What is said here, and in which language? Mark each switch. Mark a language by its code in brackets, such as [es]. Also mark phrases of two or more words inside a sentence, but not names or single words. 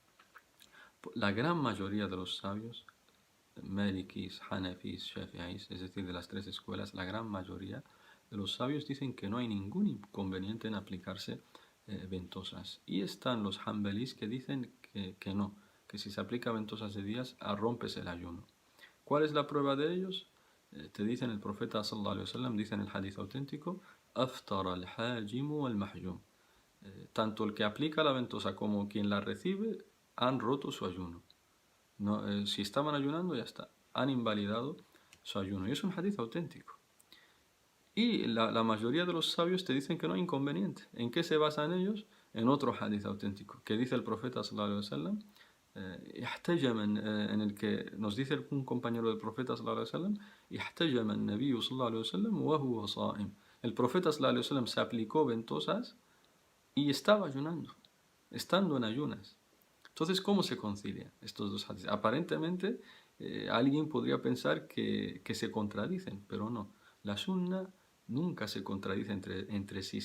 [es] La gran mayoría de los sabios, Malikis, Hanafis, Shafi'is, es decir, de las tres escuelas, la gran mayoría de los sabios dicen que no hay ningún inconveniente en aplicarse ventosas. Y están los Hanbalis que dicen que no, que si se aplica ventosas de días, rompes el ayuno. ¿Cuál es la prueba de ellos? Te dicen el profeta [ar] صلى الله عليه وسلم, [es] dice en el hadith auténtico, [ar] أفطر الحاجم والمحجوم. [es] Tanto el que aplica la ventosa como quien la recibe han roto su ayuno. No, si estaban ayunando, ya está. Han invalidado su ayuno. Y es un hadith auténtico. Y la mayoría de los sabios te dicen que no hay inconveniente. ¿En qué se basan ellos? En otro hadith auténtico, que dice el profeta [ar] صلى الله عليه وسلم, [es] en el que nos dice un compañero del profeta [ar] صلى الله عليه وسلم, احتجم النبي صلى الله عليه وسلم وهو صائم. [es] El profeta [ar] صلى الله عليه وسلم [es] se aplicó ventosas y estaba ayunando, estando en ayunas. Entonces, ¿cómo se concilian estos dos hadiths? Aparentemente, alguien podría pensar que se contradicen, pero no. La sunna nunca se contradice entre sí.